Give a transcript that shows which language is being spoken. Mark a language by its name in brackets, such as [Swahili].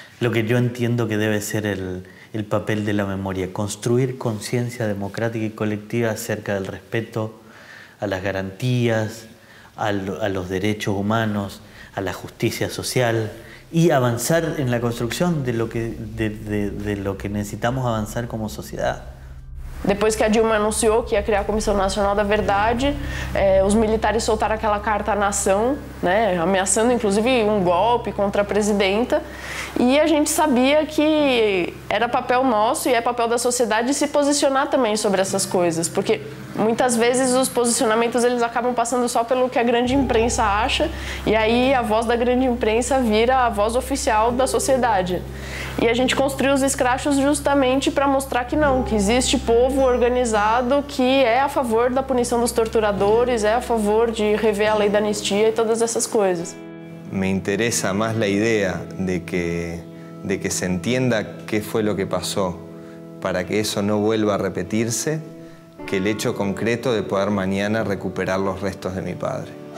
[Spanish] Lo que yo entiendo que debe ser el papel de la memoria, construir conciencia democrática y colectiva acerca del respeto a las garantías, a los derechos humanos, a la justicia social y avanzar en la construcción de lo que necesitamos avanzar como sociedad. [Portuguese] Depois que a Dilma anunciou que ia criar a Comissão Nacional da Verdade, os militares soltaram aquela carta à nação, né, ameaçando inclusive um golpe contra a presidenta, e a gente sabia que era papel nosso e é papel da sociedade se posicionar também sobre essas coisas, porque muitas vezes os posicionamentos eles acabam passando só pelo que a grande imprensa acha, e aí a voz da grande imprensa vira a voz oficial da sociedade. E a gente construiu os escrachos justamente para mostrar que não, que existe povo organizado que é a favor da punição dos torturadores, é a favor de rever a lei da anistia e todas essas coisas. [Spanish] Me interesa más la idea de que se entienda qué fue lo que pasó para que eso no vuelva a repetirse, que el hecho concreto de poder mañana recuperar los restos de mi padre.